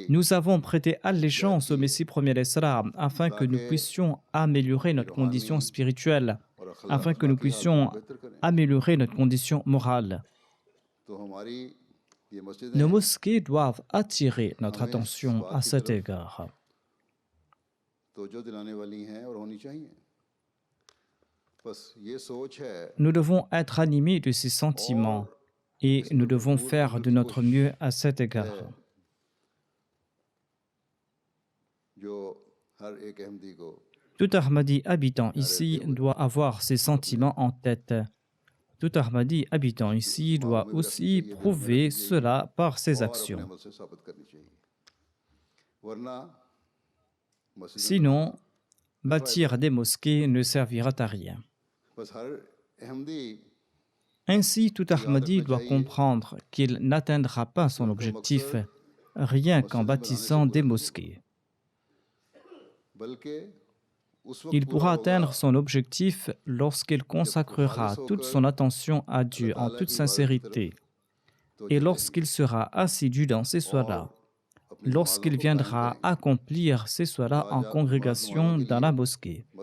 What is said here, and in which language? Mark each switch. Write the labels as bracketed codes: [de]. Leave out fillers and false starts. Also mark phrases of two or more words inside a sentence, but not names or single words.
[fr] Nous avons prêté allégeance au Messie premier l'Islam afin que nous puissions améliorer notre condition spirituelle, [ur] اور اخلاق [fr] afin que nous puissions [ur] بہتر کریں [fr] améliorer notre condition morale. [ur] تو ہماری یہ مسجدیں [fr] Nos mosquées doivent attirer notre attention à cet égard. [ur] توجہ دلانے والی ہیں اور ہونی چاہئیں بس یہ سوچ ہے [fr] Nous devons être animés de ces sentiments et nous devons faire de notre mieux à cet égard. [ur] جو ہر ایک احمدی کو [fr] Tout Ahmadi habitant ici doit avoir ces sentiments en tête. Tout Ahmadi habitant ici doit aussi prouver cela par ses [ur] اور اپنے [fr] actions. [ur] عمل سے ثابت کرنی چاہیے ورنہ مسجد [fr] Sinon, bâtir des mosquées ne servira à rien. [ur] بس ہر احمدی [fr] Ainsi, tout Ahmadi doit comprendre qu'il n'atteindra pas son objectif rien qu'en bâtissant des mosquées. [ur] بلکہ اس وقت [fr] Il [ur] पूरा [fr] pourra [ur] होगा [fr] atteindre son objectif lorsqu'il consacrera toute son attention à Dieu en toute sincérité [ur] तो [fr] et lorsqu'il sera assidu dans ses soirs, lorsqu'il viendra accomplir ces solas en congrégation dans la mosquée.